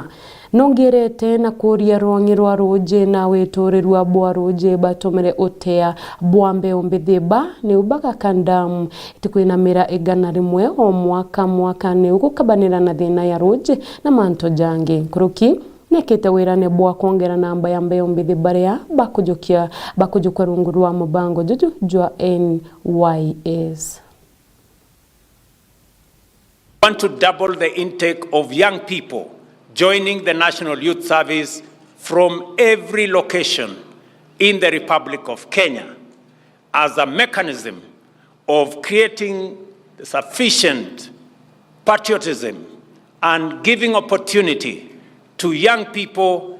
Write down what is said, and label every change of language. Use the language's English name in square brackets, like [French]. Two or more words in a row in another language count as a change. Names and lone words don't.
[Meru] Nongerete na kuria rwangirwa roje na wetorerwa bwa roje batomere otea bwambe ombithi ba ni ubaga kandamu itikwina mira igana rimwe o mwaka ni ugukabanira na thina ya roje na manto jange kuruki nekete wirane bwa kuongera namba ya mbeo mbithi baria bakujukwa rungu rwa mubango juju jwa NYS. [English] Want to double the intake of young people joining the National Youth Service from every location in the Republic of Kenya as a mechanism of creating sufficient patriotism and giving opportunity to young people